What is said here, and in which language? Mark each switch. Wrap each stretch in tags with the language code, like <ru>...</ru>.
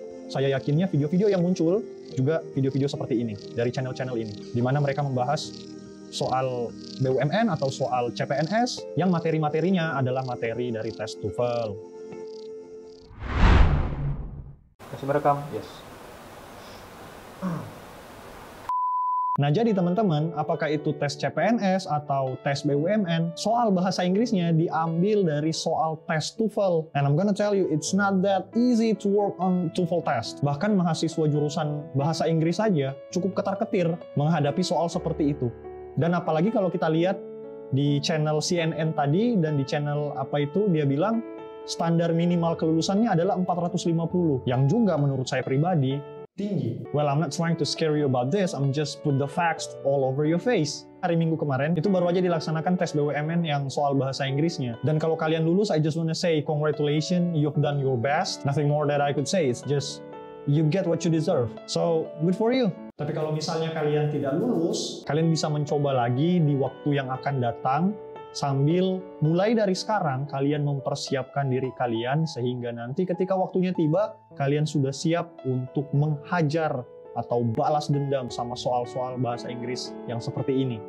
<id>Saya yakinnya video-video yang muncul juga video-video seperti ini, dari channel-channel ini, di mana mereka membahas soal BUMN atau soal CPNS, yang materi-materinya adalah materi dari tes TOEFL. Masih merekam?</id> <en>Yes.</en> <id>Nah, jadi teman-teman, apakah itu tes CPNS atau tes BUMN, soal bahasa Inggrisnya diambil dari soal tes TOEFL.</id> <en>And I'm gonna tell you, it's not that easy to work on TOEFL test.</en> <id>Bahkan mahasiswa jurusan bahasa Inggris saja cukup ketar-ketir menghadapi soal seperti itu. Dan apalagi kalau kita lihat di channel CNN tadi dan di channel apa itu, dia bilang standar minimal kelulusannya adalah 450, yang juga menurut saya pribadi tinggi.</id> <en>Well, I'm not trying to scare you about this, I'm just put the facts all over your face.</en> <id>Hari Minggu kemarin, itu baru aja dilaksanakan tes BUMN yang soal bahasa Inggrisnya. Dan kalau kalian lulus,</id> <en>I just wanna say congratulations, you've done your best. Nothing more that I could say, it's just you get what you deserve. So, good for you.</en> <id>Tapi kalau misalnya kalian tidak lulus, kalian bisa mencoba lagi di waktu yang akan datang, sambil mulai dari sekarang kalian mempersiapkan diri kalian sehingga nanti ketika waktunya tiba, kalian sudah siap untuk menghajar atau balas dendam sama soal-soal bahasa Inggris yang seperti ini.</id>